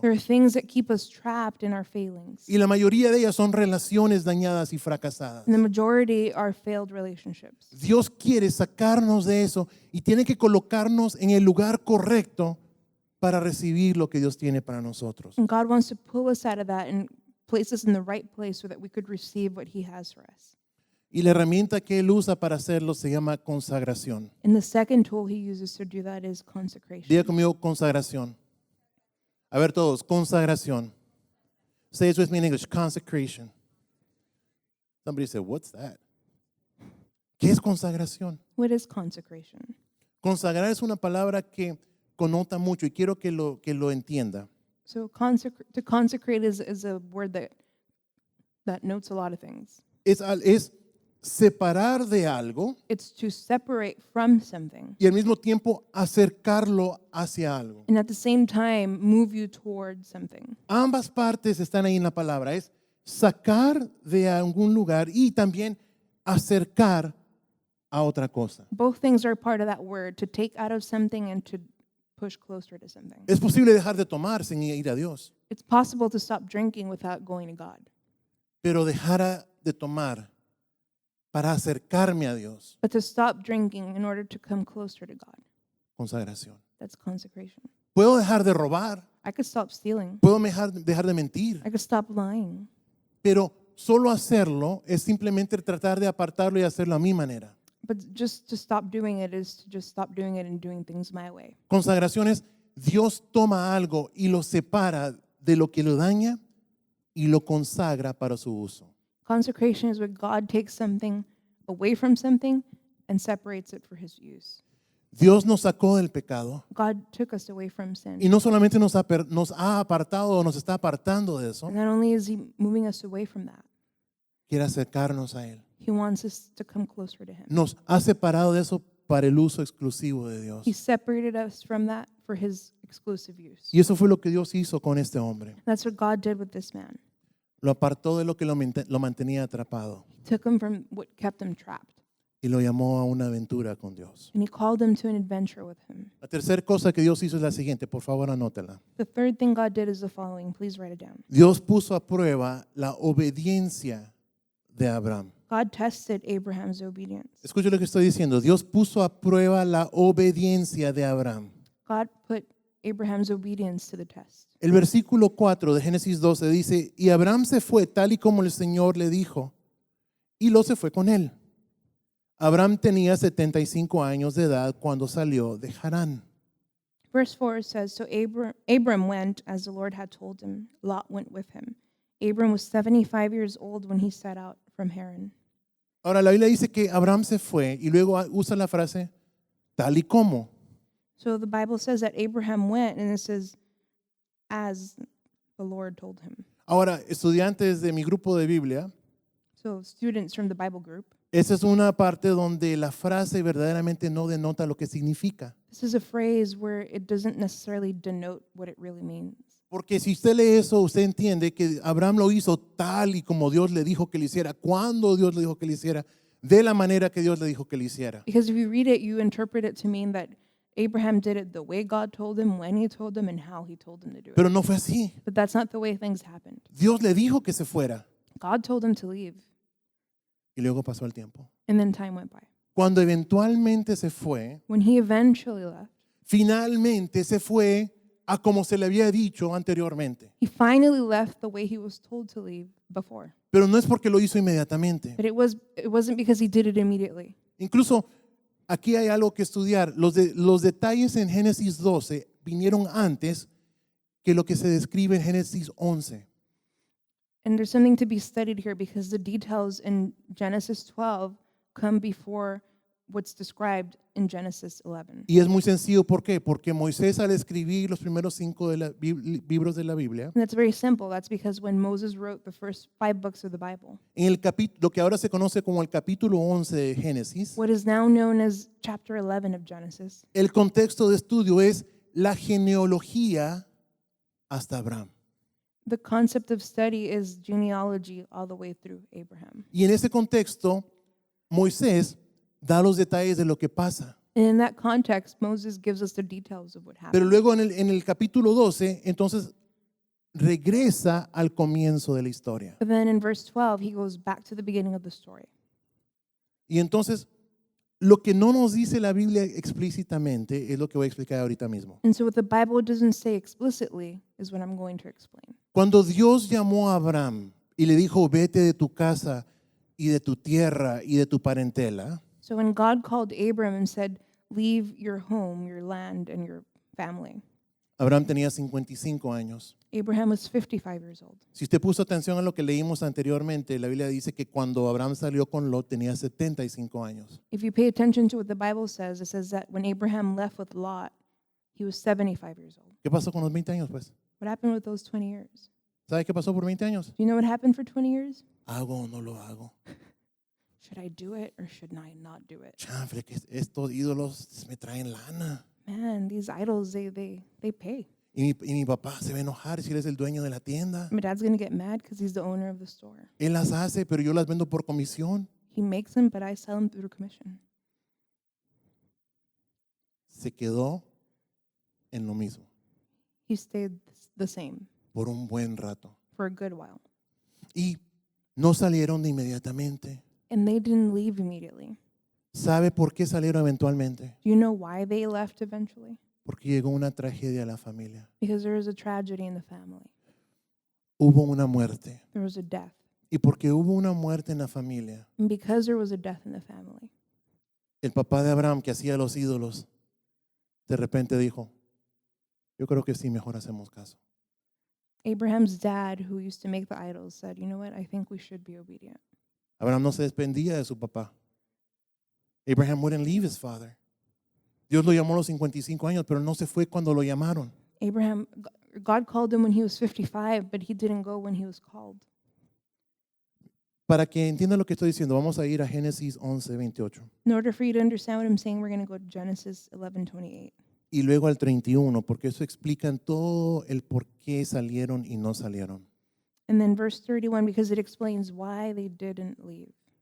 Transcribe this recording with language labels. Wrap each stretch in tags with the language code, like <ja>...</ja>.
<en>There are things that keep us trapped in our failings.</en> <es>Y la mayoría de ellas son relaciones dañadas y fracasadas.</es> <en>And the majority are failed relationships.</en> <es>Dios quiere sacarnos de eso y tiene que colocarnos en el lugar correcto para recibir lo que Dios tiene para nosotros.</es> <en>And God wants to pull us out of that and place us in the right place so that we could receive what he has for us.</en> <es>Y la herramienta que Él usa para hacerlo se llama consagración.</es> <en>And the second tool he uses to do that is consecration.</en> <es>Diga conmigo consagración. A ver todos, consagración.</es> <en>Say it with me in English, consecration. Somebody said, what's that?</en> <es>¿Qué es consagración?</es> <en>What is consecration?</en> <es>Consagrar es una palabra que connota mucho y quiero que lo entienda.</es> <en>So to consecrate is a word that notes a lot of things.</en> <es>Es separar de algo</es> <en>It's to separate from something.</en> <es>y al mismo tiempo acercarlo hacia algo.</es> <en>And at the same time, move you towards something.</en> <es>Ambas partes están ahí en la palabra. Es sacar de algún lugar y también acercar a otra cosa.</es> <en>Both things are part of that word, to take out of something and to push closer to something.</en> <es>Es posible dejar de tomar sin ir a Dios,</es> <en>It's possible to stop drinking without going to God.</en> <es>pero dejar de tomar para acercarme a Dios,</es> <en>But to stop drinking in order to come closer to God,</en> <es>consagración.</es> <en>that's consecration.</en> <es>Puedo dejar de robar,</es> <en>I could stop stealing.</en> <es>puedo dejar de mentir,</es> <en>I could stop lying.</en> <es>pero solo hacerlo es simplemente tratar de apartarlo y hacerlo a mi manera.</es> <en>But just to stop doing it is to just stop doing it and doing things my way.</en> <es>Consagración es Dios toma algo y lo separa de lo que lo daña y lo consagra para su uso.</es> <en>Consecration is where God takes something away from something and separates it for his use.</en> <es>Dios nos sacó del pecado</es> <en>God took us away from sin.</en> <es>y no solamente nos ha apartado o nos está apartando de eso,</es> <en>And not only is he moving us away from that,</en> <es>quiere acercarnos a Él.</es> <en>he wants us to come closer to him.</en> <es>Nos ha separado de eso para el uso exclusivo de Dios.</es> <en>He separated us from that for his exclusive use.</en> <es>Y eso fue lo que Dios hizo con este hombre.</es> <en>That's what God did with this man.</en> <es>Lo apartó de lo que lo mantenía atrapado</es> <en>He took him from what kept him trapped,</en> <es>y lo llamó a una aventura con Dios.</es> <en>and he called him to an adventure with him.</en> <es>La tercera cosa que Dios hizo es la siguiente, por favor anótela.</es> <en>The third thing God did is the following. Please write it down.</en> <es>Dios puso a prueba la obediencia de Abraham.</es> <en>God tested Abraham's obedience.</en> <es>Escuche lo que estoy diciendo. Dios puso a prueba la obediencia de Abraham.</es> <en>God put Abraham's obedience to the test.</en> <es>El versículo 4 de Génesis 12 dice, y Abraham se fue tal y como el Señor le dijo, y Lot se fue con él. Abraham tenía 75 años de edad cuando salió de Harán.</es> <en>Verse 4 says, So Abram went as the Lord had told him. Lot went with him. Abram was 75 years old when he set out from Haran.</en> <es>Ahora la Biblia dice que Abraham se fue y luego usa la frase tal y como.</es> <en>So the Bible says that Abraham went, and it says, as the Lord told him.</en> <es>Ahora, estudiantes de mi grupo de Biblia,</es> <en>So students from the Bible group,</en> <es>esa es una parte donde la frase verdaderamente no denota lo que significa.</es> <en>this is a phrase where it doesn't necessarily denote what it really means.</en> <es>Porque si usted lee eso, usted entiende que Abraham lo hizo tal y como Dios le dijo que lo hiciera, cuando Dios le dijo que lo hiciera, de la manera que Dios le dijo que lo hiciera.</es> <en>Because if you read it, you interpret it to mean that Abraham did it the way God told him, when he told him, and how he told him to do it.</en> <es>Pero no fue así.</es> <en>But that's not the way things happened.</en> <es>Dios le dijo que se fuera</es> <en>God told him to leave,</en> <es>y luego pasó el tiempo.</es> <en>and then time went by.</en> <es>Cuando eventualmente se fue,</es> <en>When he eventually left,</en> <es>finalmente se fue a como se le había dicho anteriormente.</es> <en>he finally left the way he was told to leave before.</en> <es>Pero no es porque lo hizo inmediatamente.</es> <en>But it wasn't because he did it immediately.</en> <es>Incluso aquí hay algo que estudiar. Los detalles en Génesis 12 vinieron antes que lo que se describe en Génesis 11.</es> <en>And there's something to be studied here because the details in Genesis 12 come before what's described in Genesis 11.</en> <es>Y es muy sencillo, ¿por qué? Porque Moisés al escribir los primeros 5 libros de la Biblia,</es> <en>And that's very simple. That's because when Moses wrote the first 5 books of the Bible,</en> <es>en el lo que ahora se conoce como el capítulo 11 de Génesis,</es> <en>what is now known as chapter 11 of Genesis,</en> <es>el contexto de estudio es la genealogía hasta Abraham.</es> <en>the concept of study is genealogy all the way through Abraham.</en> <es>Y en ese contexto, Moisés da los detalles de lo que pasa.</es> <en>And in that context, Moses gives us the details of what happened.</en> <es>Pero luego en el capítulo 12, entonces regresa al comienzo de la historia.</es> <en>But then in verse 12, he goes back to the beginning of the story.</en> <es>Y entonces, lo que no nos dice la Biblia explícitamente es lo que voy a explicar ahorita mismo.</es> <en>And so what the Bible doesn't say explicitly is what I'm going to explain.</en> <es>Cuando Dios llamó a Abraham y le dijo, vete de tu casa y de tu tierra y de tu parentela,</es> <en>So when God called Abram and said, leave your home, your land, and your family,</en> <es>Abraham tenía 55 años.</es> <en>Abraham was 55 years old.</en> <es>Si usted puso atención a lo que leímos anteriormente, la Biblia dice que cuando Abraham salió con Lot tenía 75 años.</es> <en>If you pay attention to what the Bible says, it says that when Abraham left with Lot, he was 75 years old.</en> <es>¿Qué pasó con los 20 años, pues?</es> <en>What happened with those 20 years?</en> <es>¿Sabe qué pasó por 20 años?</es> <en>Do you know what happened for 20 years?</en> <es>¿Hago o no lo hago?</es> <en>Should I do it or should I not do it?</en> <es>Chanfle, que estos ídolos me traen lana.</es> <en>Man, these idols, they pay.</en> <es>Y mi papá se va a enojar si él es el dueño de la tienda.</es> <en>My dad's going to get mad because he's the owner of the store.</en> <es>Él las hace, pero yo las vendo por comisión.</es> <en>He makes them, but I sell them through commission.</en> <es>Se quedó en lo mismo</es> <en>He stayed the same</en> <es>por un buen rato.</es> <en>for a good while.</en> <es>Y no salieron de inmediatamente.</es> <en>And they didn't leave immediately.</en> <es>¿Sabe por qué salieron eventualmente?</es> <en>Do you know why they left eventually?</en> <es>Porque llegó una tragedia a la familia.</es> <en>Because there was a tragedy in the family.</en> <es>Hubo una muerte.</es> <en>There was a death.</en> <es>Y porque hubo una muerte en la familia,</es> <en>And because there was a death in the family,</en> <es>el papá de Abraham que hacía los ídolos, de repente dijo, yo creo que sí, mejor hacemos caso.</es> <en>Abraham's dad, who used to make the idols, said, you know what, I think we should be obedient.</en> <es>Abraham no se despendía de su papá.</es> <en>Abraham wouldn't leave his father.</en> <es>Dios lo llamó a los 55 años, pero no se fue cuando lo llamaron.</es> <en>God called him when he was 55, but he didn't go when he was called.</en> <es>Para que entienda lo que estoy diciendo, vamos a ir a Génesis 11:28</es> <en>In order for you to understand what I'm saying, we're going to go to Genesis 11:28.</en> <es>y luego al 31, porque eso explica todo el por qué salieron y no salieron.</es> <en>And then verse 31, because it explains why they didn't leave.</en>